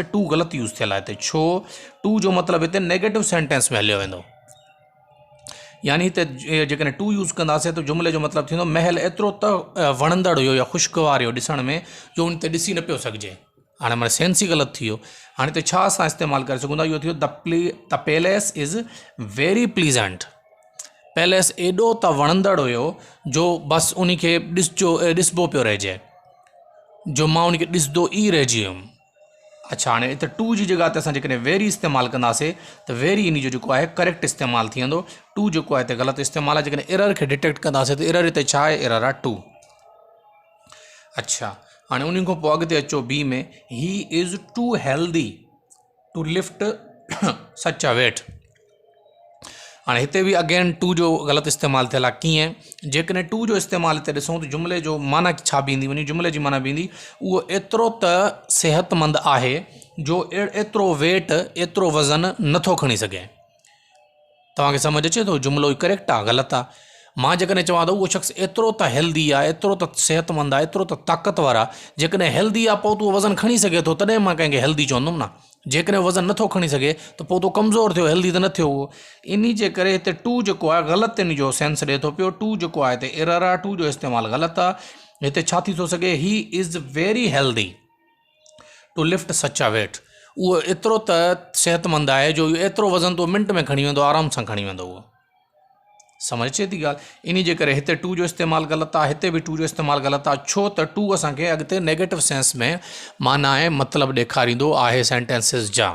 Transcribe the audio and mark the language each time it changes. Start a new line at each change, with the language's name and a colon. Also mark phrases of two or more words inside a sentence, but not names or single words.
Sindhi: टू ग़लति यूज़ थियल आहे हिते, छो टू जो मतिलबु हिते
English: negative sentence
Sindhi: में हलियो वेंदो, यानी हिते जेकॾहिं टू यूज़ कंदासीं त जुमिले जो मतिलबु थींदो महल एतिरो त वणंदड़ हुयो या ख़ुशगवार हुयो ॾिसण में, जो उन ते ॾिसी न पियो सघिजे। हाणे माना सेंस ई ग़लति थी वियो। हाणे हिते छा असां इस्तेमालु करे सघूं था, इहो थियो
English: the palace is very pleasant.
Sindhi: पैलेस एॾो त वणंदड़ हुयो जो बसि उन खे ॾिसबो पियो रहिजे, जो मां उन खे ॾिसंदो ई रहिजी वियुमि। अच्छा, हाणे हिते टू जी जॻह ते असां जेकॾहिं वेरी इस्तेमालु कंदासीं त वेरी इन जो जेको आहे करेक्ट इस्तेमालु थी वेंदो। टू जेको आहे हिते ग़लति इस्तेमालु आहे। जेकॾहिं एरर खे डिटेक्ट कंदासीं त एरर हिते छा आहे, एरर आहे टू। अच्छा, हाणे उन खां पोइ अॻिते अचो बी में,
English: He is too healthy to lift such a weight.
Sindhi: हाणे हिते बि
English: again to
Sindhi: जो ग़लति इस्तेमालु थियल आहे। कीअं, जेकॾहिं टू जो इस्तेमालु हिते ॾिसूं त जुमिले जो माना छा बीहंदी वञे, जुमिले जी माना बीहंदी उहो एतिरो त सिहतमंद आहे जो एतिरो वेट, एतिरो वज़न नथो खणी सघे। तव्हांखे सम्झ अचे थो, जुमिलो करेक्ट आहे ग़लति आहे। मां जेकॾहिं चवां त उहो शख़्स एतिरो त हेल्दी आहे, एतिरो त सिहतमंद आहे, एतिरो त ताक़तवर आहे, जेकॾहिं हेल्दी आहे पोइ उहो वज़न खणी सघे थो, तॾहिं मां कंहिंखे हेल्दी चवंदुमि न। जेकॾहिं वज़न नथो खणी सघे त पोइ तो कमज़ोर थियो, हेल्दी त न थियो उहो। इन जे करे हिते टू जेको आहे ग़लति इन जो सेंस ॾिए थो पियो। टू जेको आहे हिते एरर आहे, टू जो इस्तेमालु ग़लति आहे। हिते छा थी थो सघे,
English: He is very healthy to lift such a weight.
Sindhi: उहो एतिरो त सिहतमंद आहे जो एतिरो वज़न तो मिंट में खणी वेंदो, आराम सां खणी वेंदो उहो। समझ अचे थी ॻाल्हि। इन जे करे हिते टू जो इस्तेमालु ग़लति आहे, हिते बि टू जो इस्तेमालु ग़लति आहे। छो त टू असांखे अॻिते
English: negative sense
Sindhi: में माना ऐं मतिलबु ॾेखारींदो आहे सेंटेंसिस जा।